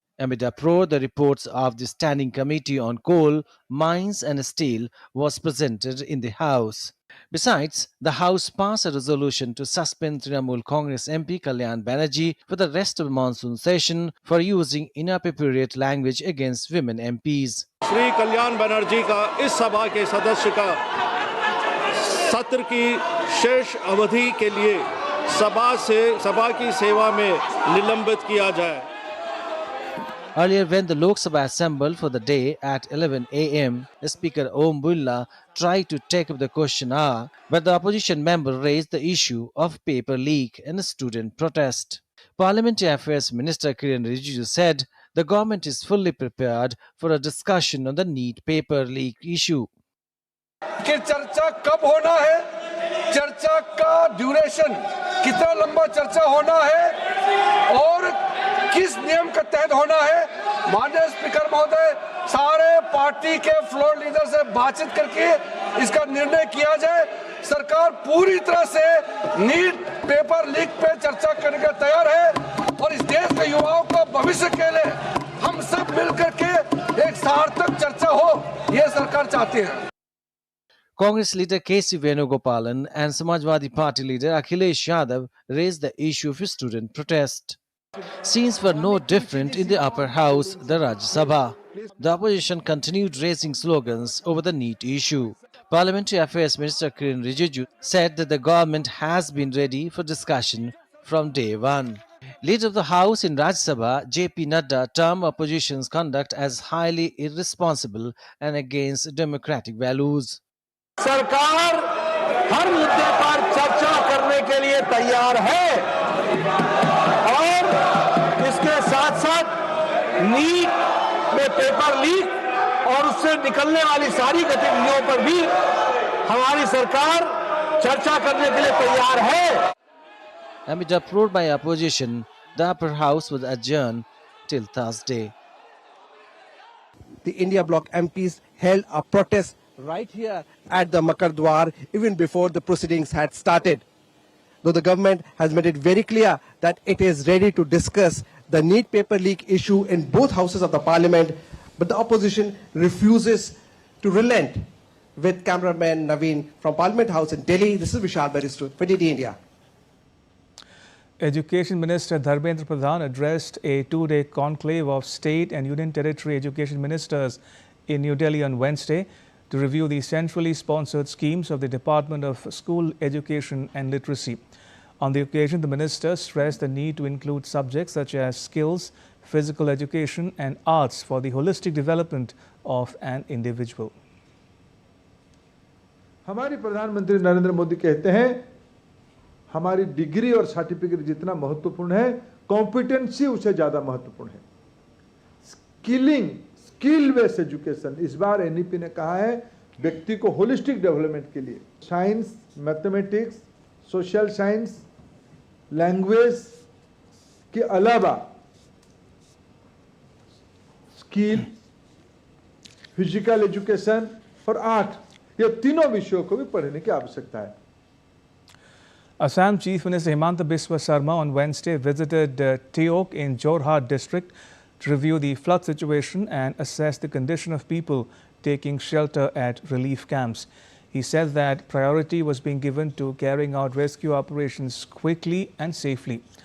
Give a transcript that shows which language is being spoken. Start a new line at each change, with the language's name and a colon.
English: Amid uproar, the reports of the Standing Committee on Coal, Mines and Steel was presented in the House. Besides, the House passed a resolution to suspend Trinamool Congress MP Kalyan Banerjee for the rest of the monsoon session for using inappropriate language against women MPs.
Hindi: Shri Kalyan Banerjee का इस सभा के सदस्य का सत्र की शेष अवधि के लिए सभा की सेवा में निलंबित किया जाए.
English: Earlier, when the Lok Sabha assembled for the day at 11 a.m., Speaker Om Birla tried to take up the question hour, but the opposition member raised the issue of paper leak and student protest. Parliamentary Affairs Minister Kiren Rijiju said the government is fully prepared for a discussion on the NEET paper leak issue.
Hindi: कि चर्चा कब होना है, चर्चा का duration कितना लंबा चर्चा होना है और किस नियम के तहत होना है. माननीय स्पीकर महोदय, सारे पार्टी के फ्लोर लीडर से बातचीत करके इसका निर्णय किया जाए. सरकार पूरी तरह से नीट पेपर लीक पे चर्चा करने के तैयार है और इस देश के युवाओं को भविष्य के लिए हम सब मिलकर के एक सार्थक चर्चा हो, ये सरकार चाहती है.
English: Congress leader K.C. Venugopalan and Samajwadi Party leader Akhilesh Yadav raised the issue of student protest. Scenes were no different in the upper house, the Rajya Sabha. The opposition continued raising slogans over the NEET issue. Parliamentary Affairs Minister Kiren Rijiju said that the government has been ready for discussion from day one. Leader of the House in Rajya Sabha, J.P. Nadda, termed opposition's conduct as highly irresponsible and against democratic values.
Hindi: सरकार हर मुद्दे पर चर्चा करने के लिए तैयार है और इसके साथ साथ नीट में पेपर लीक और उससे निकलने वाली सारी गतिविधियों पर भी हमारी सरकार चर्चा करने के लिए तैयार है.
English: Amid uproar by opposition, the upper house was adjourned till Thursday. The India Bloc MPs held a protest right here at the Makar Dwar even before the proceedings had started. Though the government has made it very clear that it is ready to discuss the NEET paper leak issue in both houses of the parliament, but the opposition refuses to relent. With cameraman Naveen from Parliament House in Delhi, this is Vishal Baristo for DD India. Education Minister Dharmendra Pradhan addressed a two-day conclave of state and union territory education ministers in New Delhi on Wednesday to review the centrally sponsored schemes of the Department of School Education and Literacy. On the occasion, the minister stressed the need to include subjects such as skills, physical education and arts for the holistic development of an individual.
Hindi: हमारे प्रधानमंत्री नरेंद्र मोदी कहते हैं हमारी degree और certificate जितना महत्वपूर्ण है, competency उससे ज्यादा महत्वपूर्ण है. स्किल बेस्ड एजुकेशन इस बार एनईपी ने कहा है व्यक्ति को होलिस्टिक डेवलपमेंट के लिए science, mathematics, social science, language के अलावा स्किल, फिजिकल एजुकेशन और आर्ट, ये तीनों विषयों को भी पढ़ने की आवश्यकता है.
English: Assam Chief Minister Himanta Biswa Sarma on Wednesday visited Teok in Jorhat district to review the flood situation and assess the condition of people taking shelter at relief camps. He said that priority was being given to carrying out rescue operations quickly and safely.